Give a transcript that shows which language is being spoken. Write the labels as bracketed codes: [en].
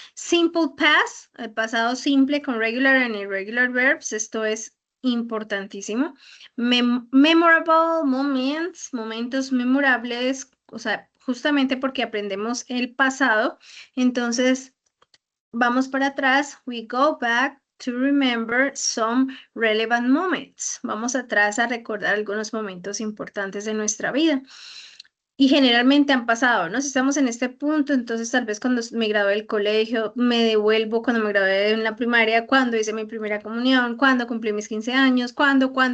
[en] Simple past, [es] el pasado simple con [en] regular and irregular verbs. [es] Esto es importantísimo. [en] Memorable moments, [es] momentos memorables, o sea, justamente porque aprendemos el pasado. Entonces, vamos para atrás. [en] We go back to remember some relevant moments. [es] Vamos atrás a recordar algunos momentos importantes de nuestra vida. Y generalmente han pasado, ¿no? Si estamos en este punto, entonces tal vez cuando me gradué del colegio, me devuelvo cuando me gradué en la primaria, cuando hice mi primera comunión, cuando cumplí mis 15 años, cuando.